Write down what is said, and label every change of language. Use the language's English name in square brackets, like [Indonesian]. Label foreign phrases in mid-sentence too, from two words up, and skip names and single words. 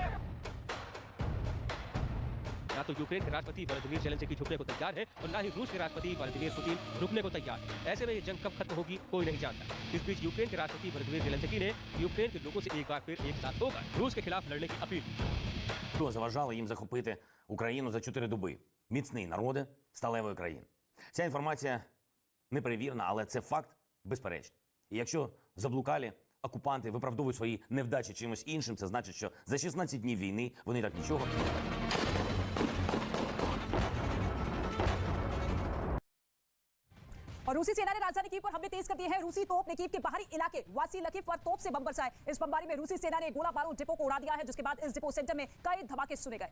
[Hindi] ना तो यूक्रेन के राष्ट्रपति व्लादिमीर ज़ेलेंस्की झुकने को तैयार है और ना ही रूस के राष्ट्रपति व्लादिमीर पुतिन रुकने को तैयार है। ऐसे में ये जंग कब खत्म होगी कोई नहीं जानता। इस बीच यूक्रेन के राष्ट्रपति व्लादिमीर ज़ेलेंस्की ने यूक्रेन के लोगों से एक बार फिर एक साथ होकर रूस के खिलाफ लड़ने की अपील की। [Ukrainian] Що заважало їм захопити Україну за 4 доби? Міцний народи сталевої країни. Ця інформація неперевірена, але це факт безперечний. І якщо заблукалі окупанти виправдовують свої невдачі чимось іншим, це значить, що за 16 днів війни вони так нічого. [Hindi] और रूसी सेना ने राजधानी कीव पर हमले तेज कर दिए हैं। रूसी तोप ने कीव के बाहरी इलाके वासी लकीव पर तोप से बम बरसाए। इस बमबारी में रूसी सेना ने गोला बारूद डिपो को उड़ा दिया है, जिसके बाद इस [English] depot center [Hindi] में कई धमाके सुने गए।